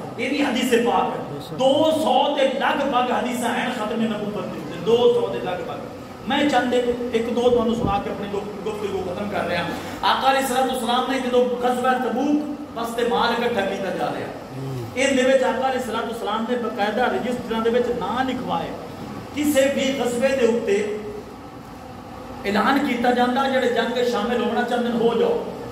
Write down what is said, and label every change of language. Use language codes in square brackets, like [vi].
[ur] یہ بھی حدیث پاک ہے. [pa] 200 دے لگ بھگ حدیثاں ہیں ختم نبوت دے, 200 دے لگ بھگ [ur] میں چند ایک دو تو سنا کے اپنی گفتگو ختم کر رہا ہوں. [pa] آقا علیہ السلام نے جدو غزوہ تبوک واسطے مال اکٹھا کیتا جا رہا ان دے وچ آقا علیہ السلام نے باقاعدہ رجسٹراں دے وچ نام لکھوائے کسے بھی غزوے دے اوتے اعلان کیتا جاندا جڑے جنگ وچ شامل ہونا چاہندے ہو جاؤ.